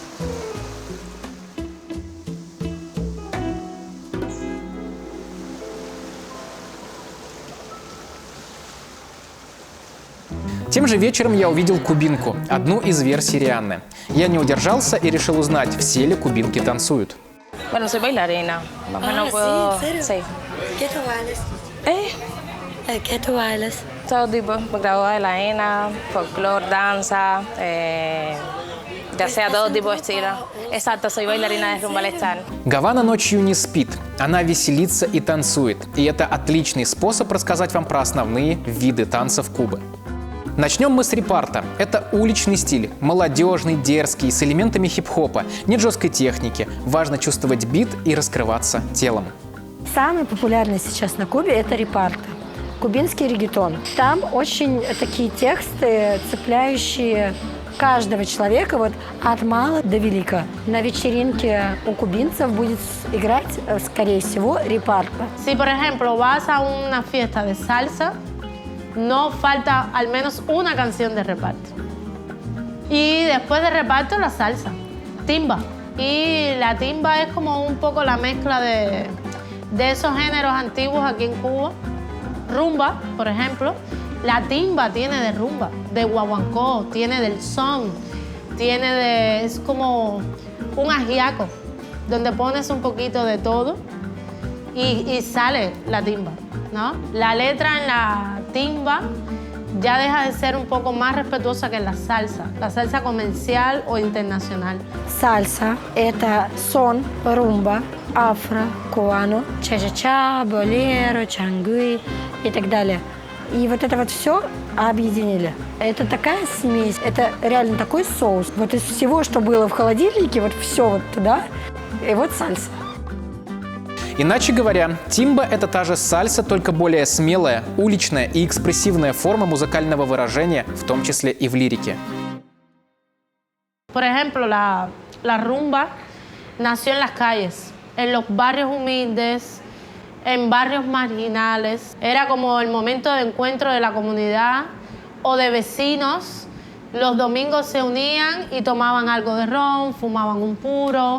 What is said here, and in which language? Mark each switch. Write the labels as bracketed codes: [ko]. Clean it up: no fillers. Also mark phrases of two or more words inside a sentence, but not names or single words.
[ru] Тем же вечером я увидел кубинку, одну из версий Рианны. Я не удержался и решил узнать, все ли кубинки танцуют. [es] Bueno, soy bailarina. Más o menos puedo. sí, ¿en serio? Sí. ¿Qué tú bailas? ¿Qué tú bailas? Todo tipo. Me grabo bailarina, folclore, danza, ya sea todo tipo de estilo. Exacto, soy bailarina de rumba al estar. [ru] Гавана ночью не спит, она веселится и танцует. И это отличный способ рассказать вам про основные виды танцев Кубы. Начнем мы с репарта. Это уличный стиль, молодежный, дерзкий, с элементами хип-хопа, нет жесткой техники, важно чувствовать бит и раскрываться телом. Самый популярный сейчас на Кубе – это репарто. Кубинский реггетон. Там очень такие тексты, цепляющие каждого человека вот от мала до велика. На вечеринке у кубинцев будет играть, скорее всего, репарто. [es] Si, por ejemplo, vas a una fiesta de salsa, no falta al menos una canción de reparto. Y después de reparto, la salsa, timba. Y la timba es como un poco la mezcla de esos géneros antiguos aquí en Cuba. Rumba, por ejemplo. La timba tiene de rumba, de guaguancó, tiene del son, tiene de... es como un ajiaco, donde pones un poquito de todo y sale la timba, ¿no? La letra en la timba ya deja de ser un poco más respetuosa que la salsa comercial o internacional. [ru] Сальса – это сон, румба, афро, куано, ча-ча-ча, болеро, чангуи и так далее. И вот это вот все объединили. Это такая смесь, это реально такой соус. Вот из всего, что было в холодильнике, вот все вот туда, и вот сальса. Иначе говоря, тимба – это та же сальса, только более смелая, уличная и экспрессивная форма музыкального выражения, в том числе и в лирике. [es] Por ejemplo, la rumba nació en las calles, en los barrios humildes, en barrios marginales. Era como el momento de encuentro de la comunidad o de vecinos. Los domingos se unían y tomaban algo de ron, fumaban un puro.